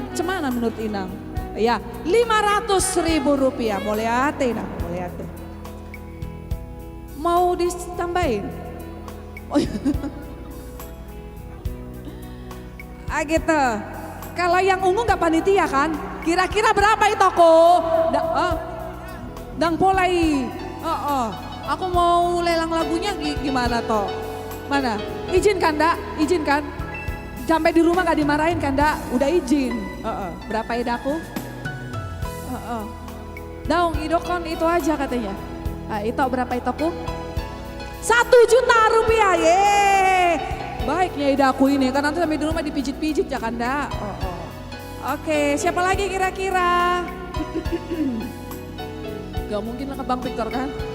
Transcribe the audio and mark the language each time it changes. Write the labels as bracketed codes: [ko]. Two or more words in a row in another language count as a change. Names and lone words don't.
[id] Cemana menurut Inang? Iya, 500.000 rupiah. Mau lihat Inang, mau lihat. Mau ditambahin? Oh iya. Gitu. Kalau yang ungu gak panitia kan? Kira-kira berapa Itoku? [bbc] Dang polai. [id] Aku mau lelang lagunya gimana toh? Mana? Izin kan dak? Izin kan? Sampai di rumah gak dimarahin kan dak? Udah izin. Berapa idaku? [bbc] Daung idokon [id] itu aja katanya. Ito berapa Itoku? 1 juta rupiah. Yeay. Baiknya idaku ini kan nanti sampai di rumah dipijit-pijit ya kan dak? Oke, siapa lagi kira-kira? Gak mungkin lah ke Bang Victor kan?